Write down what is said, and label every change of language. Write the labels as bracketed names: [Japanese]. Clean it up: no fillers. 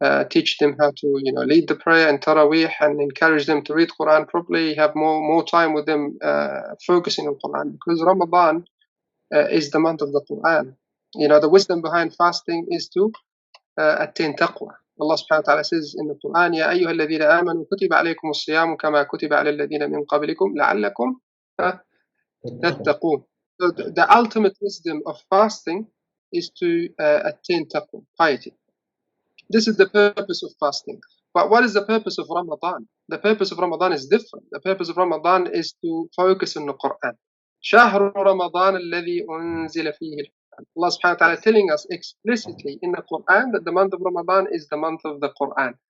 [English] Teach them how to lead the prayer in Taraweeh, and encourage them to read Quran properly. Have more time with them, focusing on Quran, because Ramadan is the month of the Quran. The wisdom behind fasting is to attain taqwa. Allah subhanahu wa ta'ala says in the Quran, [Arabic] يا أيها الذين آمنوا كتب عليكم الصيام كما كتب على الذين من قبلكم لعلكم تتقون. [English] So the ultimate wisdom of fasting is to attain taqwa, piety. This is the purpose of fasting. But what is the purpose of Ramadan? The purpose of Ramadan is different. The purpose of Ramadan is to focus on the Quran. [Arabic] شهر رمضان الذي أنزل فيه [English] Allah subhanahu wa ta'ala telling us explicitly in the Quran that the month of Ramadan is the month of the Quran.